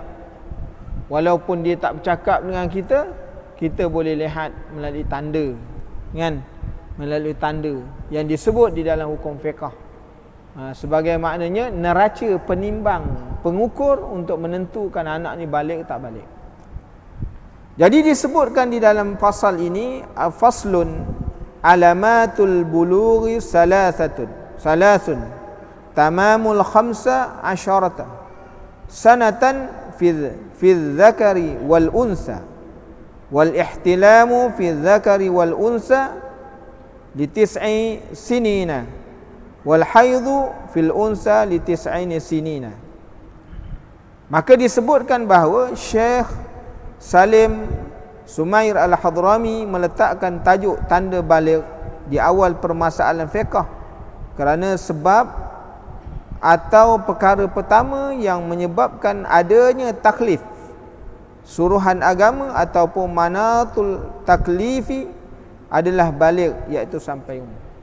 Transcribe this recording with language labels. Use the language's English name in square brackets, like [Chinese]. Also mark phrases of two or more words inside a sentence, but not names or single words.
[Malay] Walaupun dia tak bercakap dengan kita, kita boleh lihat melalui tanda, kan? Melalui tanda yang disebut di dalam hukum fiqh sebagai maknanya neraca penimbang, pengukur untuk menentukan anak ni baligh tak baligh. Jadi disebutkan di dalam fasal ini, [Arabic] فصل علامات البلوغ ثلاث تمام الخمس عشرة سنة في الذكر والأنثى والاحتلام في الذكر والأنثى ل 9 سنين والحيض في الأنثى ل 9 سنين. [Malay] Maka disebutkan bahawa Syekh Salim Sumair Al-Hadrami meletakkan tajuk tanda baligh di awal permasalahan fiqh kerana sebab atau perkara pertama yang menyebabkan adanya taklif, suruhan agama ataupun [Arabic] مناط التكليف [Malay] adalah baligh, iaitu sampai umur.